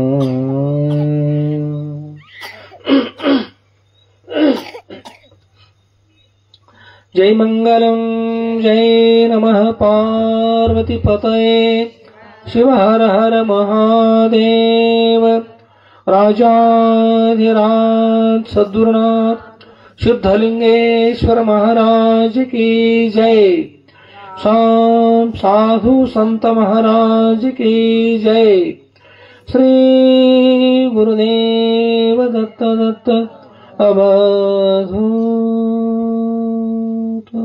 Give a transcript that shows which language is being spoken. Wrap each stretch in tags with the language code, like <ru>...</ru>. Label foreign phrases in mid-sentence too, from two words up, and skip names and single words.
<sa>ಜೈ ಮಂಗಲಂ ಜೈ ನಮಃ ಪಾರ್ವತಿ ಪತಯೇ ಶಿವ ಹರ ಹರ ಮಹಾದೇವ.</sa> <hi>राजाधिराज सद्गुरुनाथ सिद्धलिंगेश्वर महाराज की जय. साधु संत महाराज की जय. श्री गुरुदेव दत्त दत्त अवधूत.</hi>